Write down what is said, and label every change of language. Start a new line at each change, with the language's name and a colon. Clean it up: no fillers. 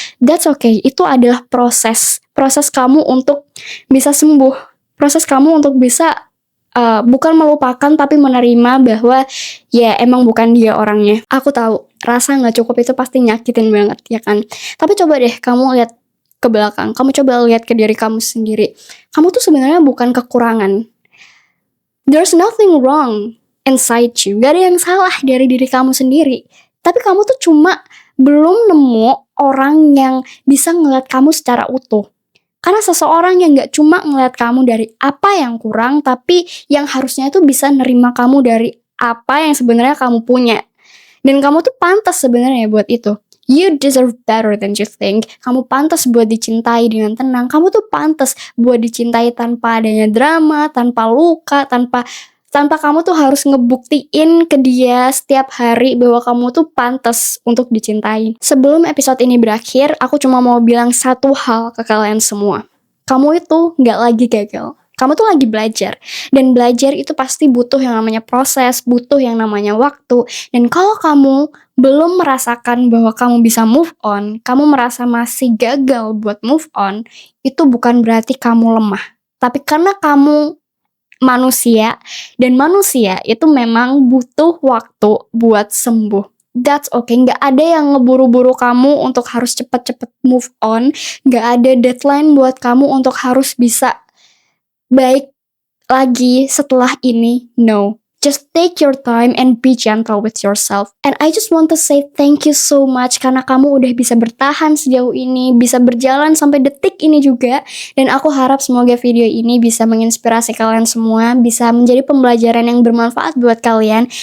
English: That's okay,
Indonesian: itu adalah proses kamu untuk bisa sembuh, proses kamu untuk bisa bukan melupakan tapi menerima bahwa ya emang bukan dia orangnya. Aku tahu rasa gak cukup itu pasti nyakitin banget ya kan. Tapi coba deh kamu lihat ke belakang, kamu coba lihat ke diri kamu sendiri. Kamu tuh sebenarnya bukan kekurangan.
English: There's nothing wrong inside you.
Indonesian: Gak ada yang salah dari diri kamu sendiri. Tapi kamu tuh cuma belum nemu orang yang bisa ngeliat kamu secara utuh. Karena seseorang yang gak cuma ngeliat kamu dari apa yang kurang, tapi yang harusnya itu bisa nerima kamu dari apa yang sebenarnya kamu punya. Dan kamu tuh pantas sebenarnya buat itu.
English: You deserve better than you think.
Indonesian: Kamu pantas buat dicintai dengan tenang. Kamu tuh pantas buat dicintai tanpa adanya drama, tanpa luka, tanpa kamu tuh harus ngebuktiin ke dia setiap hari bahwa kamu tuh pantas untuk dicintai. Sebelum episode ini berakhir, aku cuma mau bilang satu hal ke kalian semua. Kamu itu gak lagi gagal. Kamu tuh lagi belajar. Dan belajar itu pasti butuh yang namanya proses, butuh yang namanya waktu. Dan kalau kamu belum merasakan bahwa kamu bisa move on, kamu merasa masih gagal buat move on, itu bukan berarti kamu lemah. Tapi karena kamu manusia, dan manusia itu memang butuh waktu buat sembuh.
English: That's okay,
Indonesian: gak ada yang ngeburu-buru kamu untuk harus cepet-cepet move on, gak ada deadline buat kamu untuk harus bisa baik lagi setelah ini.
English: No, just take your time and be gentle with yourself. And I just want to say thank you so much
Indonesian: karena kamu udah bisa bertahan sejauh ini, bisa berjalan sampai detik ini juga. Dan aku harap semoga video ini bisa menginspirasi kalian semua, bisa menjadi pembelajaran yang bermanfaat buat kalian.